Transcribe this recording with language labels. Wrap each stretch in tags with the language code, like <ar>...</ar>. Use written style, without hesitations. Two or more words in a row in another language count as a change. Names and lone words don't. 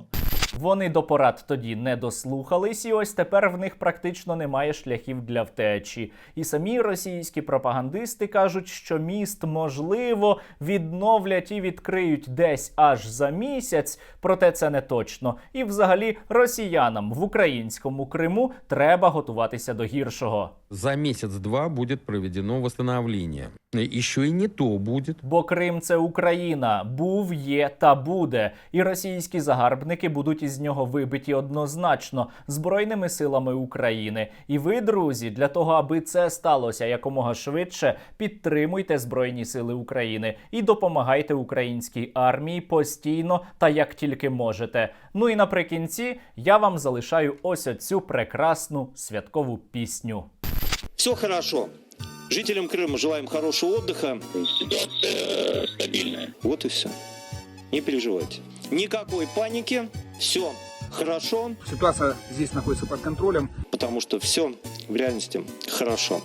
<uk>Вони до порад тоді не дослухались, і ось тепер в них практично немає шляхів для втечі. І самі російські пропагандисти кажуть, що міст, можливо, відновлять і відкриють десь аж за місяць, проте це не точно. І взагалі росіянам в українському Криму треба готуватися до гіршого.</uk> <ru>За месяц-два будет проведено восстановление. Еще и не то будет.</ru> <uk>Бо Крим – це Україна. Був, є та буде. І російські загарбники будуть із нього вибиті однозначно Збройними силами України. І ви, друзі, для того, аби це сталося якомога швидше, підтримуйте Збройні сили України і допомагайте українській армії постійно та як тільки можете. Ну і наприкінці я вам залишаю ось оцю прекрасну святкову пісню.</uk> <ru>Все хорошо. Жителям Крыма желаем хорошего отдыха. Ситуация стабильная. Вот и все. Не переживайте. Никакой паники. Все хорошо. Ситуация здесь находится под контролем. Потому что все в реальности хорошо.</ru>